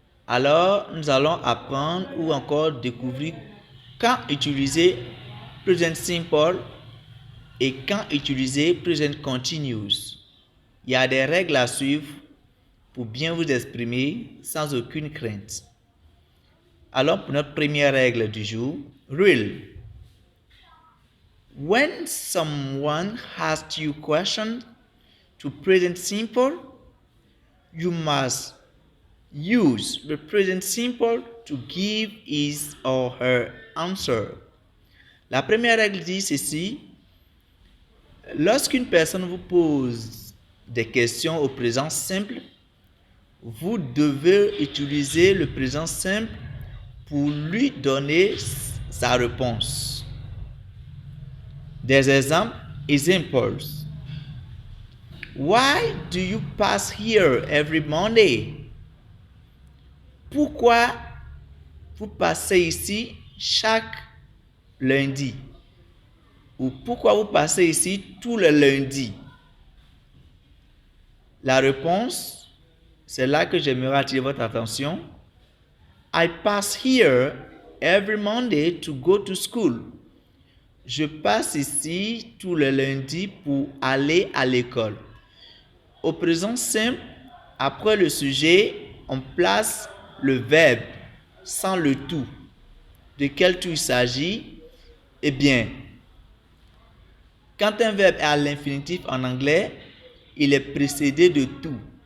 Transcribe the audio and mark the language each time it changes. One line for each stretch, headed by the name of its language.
French: Alors, nous allons apprendre ou encore découvrir quand utiliser present simple et quand utiliser present continuous. Il y a des règles à suivre pour bien vous exprimer sans aucune crainte. Alors, pour notre première règle du jour, rule.
English: When someone asks you question to present simple, you must use the present simple to give his or her answer.
French: La première règle dit ceci. Lorsqu'une personne vous pose des questions au présent simple, vous devez utiliser le présent simple pour lui donner sa réponse. Des exemples. Examples.
English: Why do you pass here every Monday?
French: Pourquoi vous passez ici chaque lundi? Ou pourquoi vous passez ici tout le lundi? La réponse, c'est là que j'aimerais attirer votre attention.
English: I pass here every Monday to go to school.
French: Je passe ici tout le lundi pour aller à l'école. Au présent simple, après le sujet, on place le verbe sans le tout. De quel tout il s'agit? Eh bien, quand un verbe est à l'infinitif en anglais, il est précédé de tout.